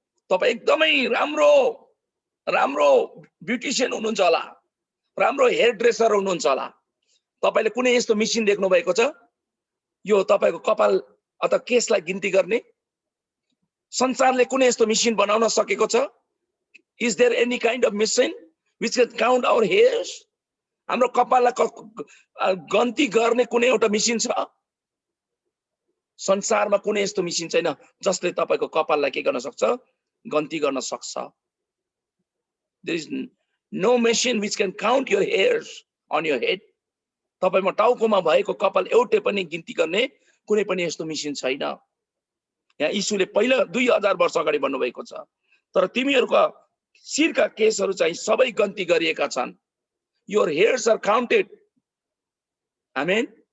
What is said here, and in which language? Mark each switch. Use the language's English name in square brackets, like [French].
[Nepali] तपाई एकदमै राम्रो ब्युटिशियन हुनुहुन्छ होला, राम्रो हेयर ड्रेसर हुनुहुन्छ होला। तपाईले कुनै यस्तो मेसिन देख्नु भएको छ यो तपाईको कपाल अथवा केसलाई गिन्ती गर्ने? संसारले कुनै यस्तो मेसिन बनाउन सकेको छ? [English] Is there any kind of machine which can count our hairs? [Nepali] हाम्रो कपाललाई गन्ती गर्ने कुनै एउटा मेसिन छ? संसारमा कुनै यस्तो मेसिन छैन जसले तपाईको कपाललाई के गर्न सक्छ? गन्ती गर्न सक्छ। [English] There is no machine which can count your hairs on your head. [Nepali] तपाईमा टाउकोमा भएको कपाल एउटै पनि गिन्ती गर्ने कुनै पनि यस्तो मेसिन छैन। यहाँ यीशुले पहिला 2000 वर्ष अगाडि भन्नुभएको छ। तर तिमीहरूका शिरका केसहरू चाहिँ सबै गन्ती गरिएका छन्। [English] Your hairs are counted. आमेन।